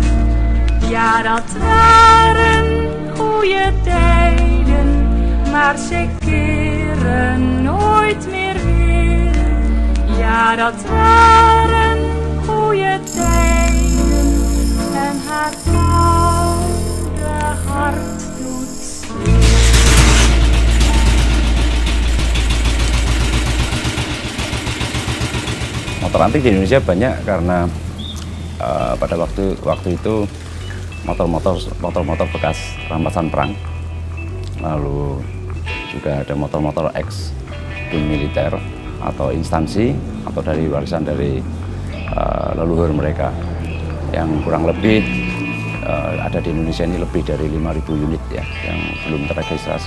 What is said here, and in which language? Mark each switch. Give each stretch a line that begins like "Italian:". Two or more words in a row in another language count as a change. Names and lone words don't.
Dutch: Ja, dat waren goeie tijden, maar zij keren nooit meer weer. Ja, dat waren goeie tijden en haar oude hart doet zeer.
Indonesian: Motor antik di Indonesia banyak karena pada waktu itu motor-motor bekas rampasan perang, lalu juga ada motor-motor ex tim militer atau instansi atau dari warisan dari leluhur mereka yang kurang lebih ada di Indonesia ini lebih dari 5.000 unit ya yang belum terregistrasi.